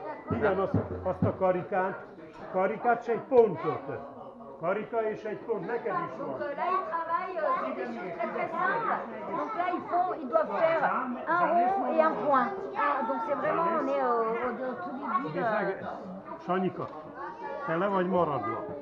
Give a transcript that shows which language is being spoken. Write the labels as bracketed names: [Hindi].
[Hungarian] Igen, azt a karikát se egy pontot. Karika és egy pont, neked is [French] Donc là ils travaillent sur des choses très très simples. Donc là ils doivent faire un rond et un point. Donc c'est vraiment, on est au tout début. [Hungarian] Sanyika, te le vagy maradva.